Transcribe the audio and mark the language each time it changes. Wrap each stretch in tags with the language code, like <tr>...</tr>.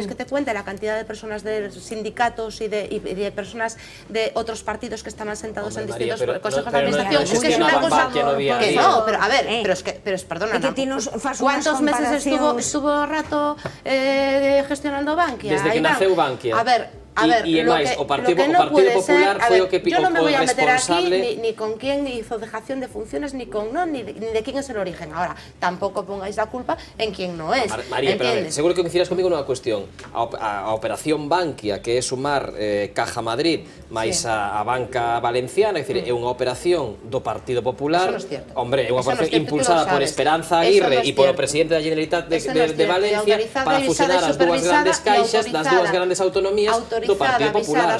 <es>¿Quieres que te cuente la cantidad de personas del sindicatos y de personas de otros partidos que están asentados en distintos consejos de administración? Es que es una cosa que no, pero a ver, pero es, perdona, ¿cuántos meses estuvo Rato gestionando Bankia?</es> <gl>Desde que naceu Bankia.</gl> <es>A ver, y además,</es> <gl>o Partido Popular foi o que</gl> <es>yo no me voy a meter responsable... aquí ni con quién hizo dejación de funciones, ni de quién es el origen. Ahora, tampoco pongáis la culpa en quien no es. María, pero a ver, seguro que coincidirás conmigo</es> <gl>nunha cuestión. A operación Bankia, que é sumar Caja Madrid máis a banca valenciana, é dicir, é unha operación do Partido Popular. Hombre, é unha operación impulsada por Esperanza Aguirre e polo presidente da Generalitat de Valencia para fusionar as dúas grandes caixas das dúas grandes autonomías do Partido Popular.</gl>